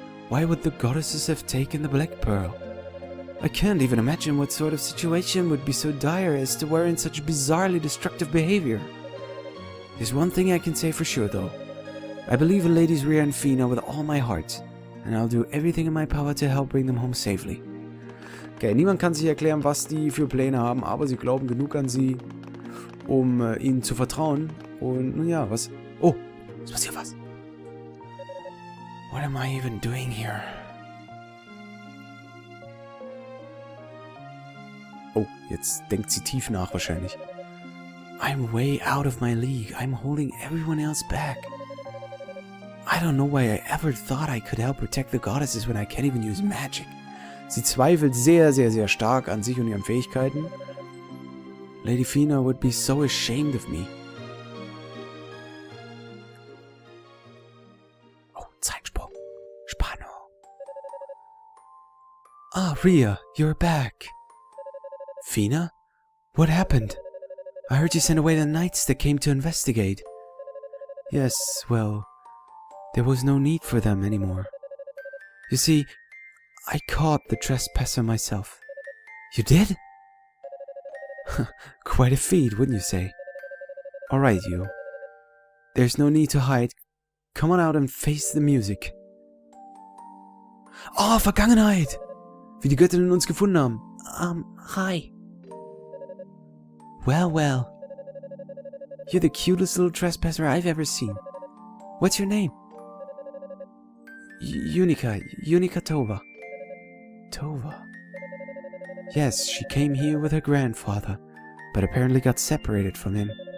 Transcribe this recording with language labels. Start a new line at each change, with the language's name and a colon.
English: Why would the goddesses have taken the Black Pearl? I can't even imagine what sort of situation would be so dire as to warrant such bizarrely destructive behavior. There's one thing I can say for sure, though. I believe in Ladies Rhea and Fina with all my heart, and I'll do everything in my power to help bring them home safely.
German: Okay, niemand kann sich erklären, was die für Pläne haben, aber sie glauben genug an sie, um ihnen zu vertrauen. Und nun ja, was... Oh, es passiert was.
English: What am I even doing here?
German: Oh, jetzt denkt sie tief nach wahrscheinlich.
English: I'm way out of my league. I'm holding everyone else back. I don't know why I ever thought I could help protect the goddesses when I can't even use magic.
German: Sie zweifelt sehr, sehr, sehr stark an sich und ihren Fähigkeiten.
English: Lady Fina would be so ashamed of me.
German: Oh, Zeitsprung. Spannung.
English: Ah, Rhea, you're back. Fina? What happened? I heard you sent away the knights that came to investigate. Yes, well, there was no need for them anymore. You see, I caught the trespasser myself. You did? Quite a feat, wouldn't you say? Alright, you. There's no need to hide. Come on out and face the music.
German: Oh, Vergangenheit! Wie die Göttinnen uns gefunden haben.
English: Hi. Well, well. You're the cutest little trespasser I've ever seen. What's your name? Yunica Tova. Tova. Yes, she came here with her grandfather, but apparently got separated from him.